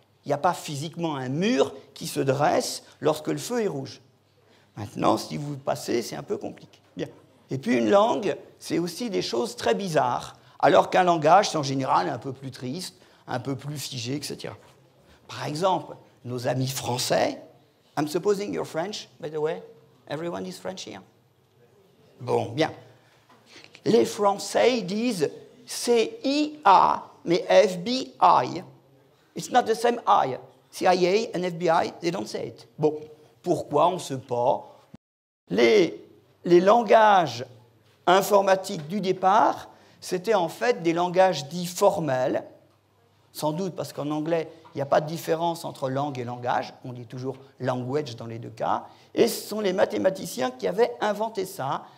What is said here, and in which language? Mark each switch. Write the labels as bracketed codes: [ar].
[fr] Il n'y a pas physiquement un mur qui se dresse lorsque le feu est rouge. Maintenant, si vous passez, c'est un peu compliqué. Bien. Et puis une langue, c'est aussi des choses très bizarres, alors qu'un langage, c'est en général un peu plus triste, un peu plus figé, etc. Par exemple, nos amis français. [en] I'm supposing you're French, by the way. Everyone is French here. Bon, bien. [fr] Les Français disent CIA, mais FBI. [en] It's not the same I. CIA and FBI, they don't say it. [fr] Bon, pourquoi on ne sait pas. Les langages informatiques du départ, c'était en fait des langages dits formels, sans doute parce qu'en anglais, il n'y a pas de différence entre langue et langage, on dit toujours language dans les 2 cas, et ce sont les mathématiciens qui avaient inventé ça.